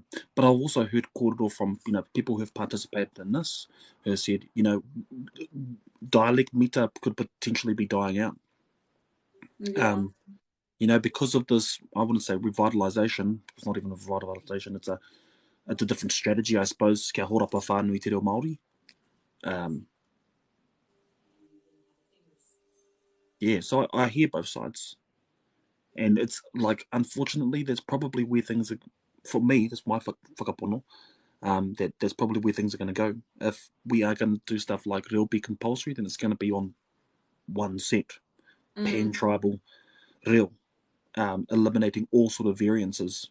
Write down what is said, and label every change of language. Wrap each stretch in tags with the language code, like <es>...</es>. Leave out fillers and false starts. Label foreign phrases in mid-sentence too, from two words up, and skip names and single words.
<en>But I've also heard kōrero from people who have participated in this who have said, dialect mita could potentially be dying out. Yeah. Because of this, I wouldn't say revitalization. It's not even a revitalization. It's a different strategy, I suppose.</en> <mi>Kia horapa whānui te reo Māori.</mi> <en>So I hear both sides. And it's like, unfortunately, that's probably where things are, for me, that's my whakapono, that's probably where things are going to go. If we are going to do stuff like reo be compulsory, then it's going to be on one set, pan-tribal reo, eliminating all sort of variances.</en>